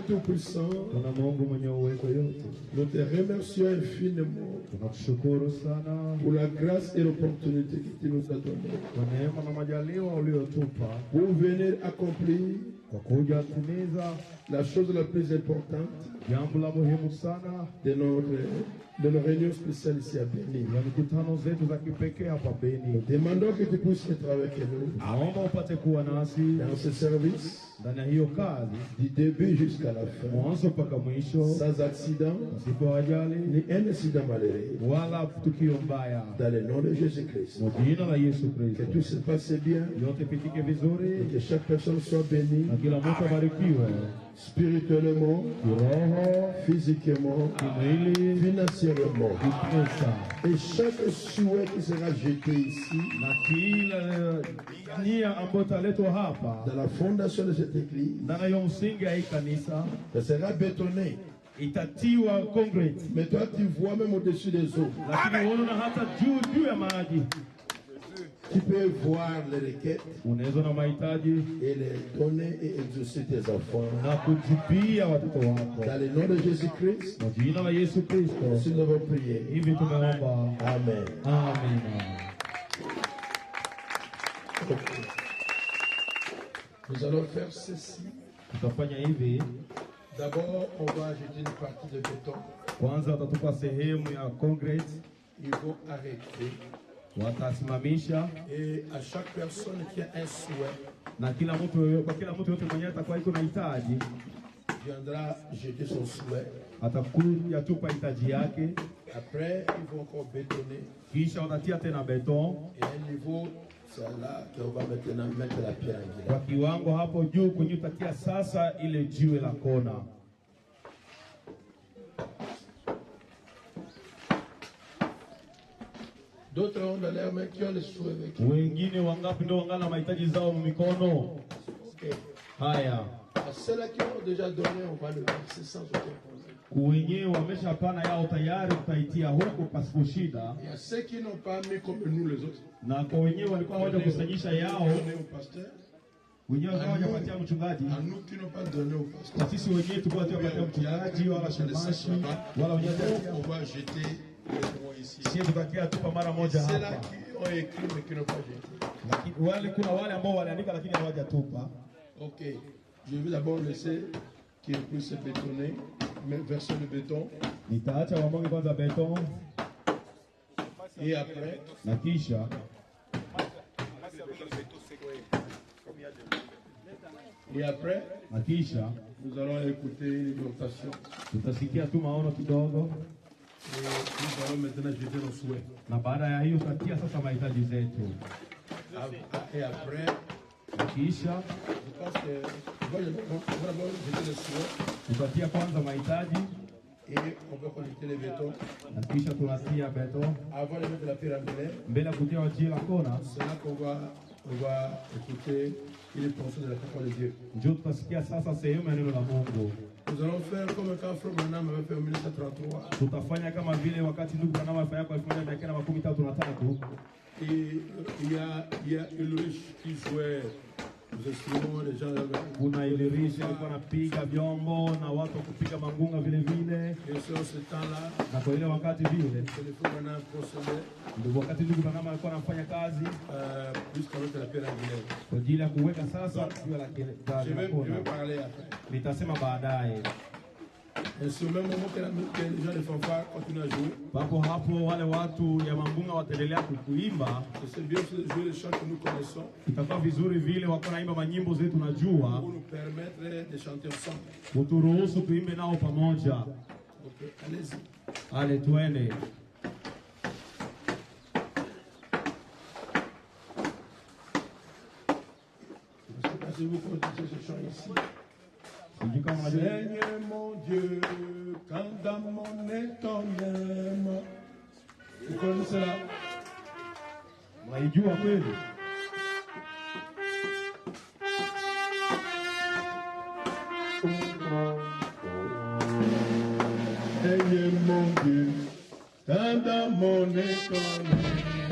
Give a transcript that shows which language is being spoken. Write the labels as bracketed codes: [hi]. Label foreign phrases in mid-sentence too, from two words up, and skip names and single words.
[fr] Tout-Puissant, [sw] Kuna Mungu mwenye uwezo yote. [fr] nous te remercions infiniment [sw] Tunakushukuru sana [fr] pour la grâce et l'opportunité que tu nous as donnée [sw] kwa neema na majaliwa uliotupa [fr] pour venir accomplir [sw] kwa kuja kutimiza [fr] la chose la plus importante [sw] jambo la muhimu sana [fr] de nos réunions spéciales ici à Béni. [sw] ya mikutano zetu za kipekee hapa Beni. [fr] Nous demandons que tu puisses être avec nous [sw] Naomba upate kuwa nasi [fr] dans ce service [sw] ndani ya hiyo kazi [fr] du début jusqu'à la fin, [sw] mwanzo mpaka mwisho, [fr] sans accident [sw] pasipo ajali [fr] ni un incident malheureux. [sw] wala tukio mbaya, [fr] Dans le nom de Jésus-Christ, [sw] kwa jina la Yesu [fr] que tout [sw] Kristo. [fr] se passe bien [sw] Yote pitike [fr] et [sw] vizuri [fr] que chaque personne soit bénie [sw] na kila mtu abarikiwe [fr] spirituellement, [sw] kiroho, [fr] physiquement, [sw] kimwili, [fr] financièrement. [sw] kipesa, [fr] Et chaque souhait qui sera jeté ici, [sw] na kila nia ambayo italetwa hapa [fr] dans la fondation de cette église, [sw] ndani ya hiyo msingi ya hii kanisa [fr] ça sera bétonné. [sw] itatiwa concrete, [fr] Mais toi, tu vois même au-dessus des eaux. [sw] lakini unaona hata juu ya maji. [fr] Tu peux voir les requêtes [sw] Unaweza na mahitaji [fr] et les donner et exaucer tes enfants. [sw] na kujibia watoto wako [fr] Dans le nom de Jésus-Christ, [sw] kwa jina la Yesu Kristo. [fr] si nous avons prié. [sw] Hivi tumeomba, [fr] Amen. [sw] amina. [fr] Nous allons faire ceci. [sw] Tutafanya hivi. [fr] D'abord, on va jeter une partie de béton. [sw] Kwanza watatupa sehemu ya concrete, [fr] Ils vont arrêter. [sw] watasimamisha, [fr] Et à chaque personne qui a un souhait, [sw] na kila mtu, kwa kila mtu yote mwenyewe atakuwa iko na hitaji [fr] viendra jeter son souhait. [sw] atakuja tupa hitaji yake, [fr] Après, ils vont encore bétonner. [sw] kisha watatia tena beton [fr] Et à un niveau, c'est là qu'on va maintenant mettre la pierre [sw] kwa [fr] angulaire. [sw] kiwango hapo juu kwenye utatia sasa ile jiwe la kona. [fr] D'autres ont dans leurs mains qui ont les souhaits avec eux. [sw] Wengine wangapi ndio wangana mahitaji zao mikono [fr] Ok. [sw] haya? [fr] À ceux-là qui ont déjà donné, on va le verser sans aucun problème. [sw] Wenyewe wameshapana yao tayari, tutaitia huko pasipo shida, [fr] Et à ceux qui n'ont pas mis comme nous les autres, [sw] na kwa wenyewe walikuwa hawajakusanyisha yao, [fr] donner au pasteur. [sw] wenyewe walikuwa hawajapatia mchungaji, [fr] À nous qui n'ont pas donné au pasteur. [sw] na sisi wenyewe tulikuwa tupatia mchungaji wala shemashi wala wenyewe [fr] Nous, on va jeter les mots ici. [sw] sisi tutakia tupa mara moja [fr] Ceux-là [sw] hapa, [fr] qui ont écrit mais qui n'ont pas jeté. [sw] lakini wale kuna wale ambao waliandika lakini hawajatupa. [fr] Ok. Je vais d'abord laisser qu'ils puissent bétonner, verser le béton. [sw] Nitaacha wamwage kwanza beton [fr] Et après, [sw] na kisha na kisha [fr] nous allons écouter une exhortation. [sw] tutasikia tu maono kidogo, [fr] Et nous allons maintenant jeter nos souhaits. [sw] na baada ya hiyo tutatia sasa mahitaji zetu, [fr] Et après, [sw] na kisha [fr] je pense que on va d'abord jeter les souhaits [sw] tutatia kwanza mahitaji [fr] et on va connecter les bétons. [sw] na kisha tunatia beton [fr] Avant de mettre la pierre angulaire, [sw] mbele ya kutia jiwe la kona, [fr] c'est là qu'on va écouter une portion de la parole de Dieu. [sw] ndio tutasikia sasa sehemu ya neno la Mungu. [fr] Nous allons faire comme quand Frère Branham avait fait en 1933. [sw] Tutafanya kama vile wakati ndugu Branham alifanya kwa 1933. [fr] Et il y a Ulrich qui jouait aux instruments, les gens [sw] Kuna Ilirishi alikuwa anapiga vyombo na watu wa kupiga mangunga vile vile, [fr] Et sur ce temps-là, [sw] na kwa ile wakati vile [fr] c'est le Frère Branham procédait [sw] ndio wakati ndugu Branham alikuwa anafanya kazi [fr] jusqu'avec la pierre angulaire. [sw] kwa ajili ya kuweka sasa jiwe la [fr] Je vais [sw] kona. [fr] parler après. [sw] Nitasema baadaye. [fr] Et c'est au même moment que les gens de fanfare continuent à jouer. [sw] Papo hapo wale watu ya mangunga wataendelea kuimba, [fr] C'est bien de jouer les chants que nous connaissons [sw] itakuwa vizuri vile wako naimba manyimbo zetu najua, [fr] pour nous permettre de chanter ensemble. [sw] uturuhusu tuimbe nao pamoja. [fr] Donc allez-y. [sw] Ale tuende. [fr] Je ne sais pas si vous connaissez ce chant ici. [sw] Sijui kama unajua. [fr] Seigneur mon Dieu, quand dans mon nez ton aime. Vous connaissez là? [sw] Unaijua kweli? [fr] Seigneur mon Dieu, quand dans mon nez ton aime.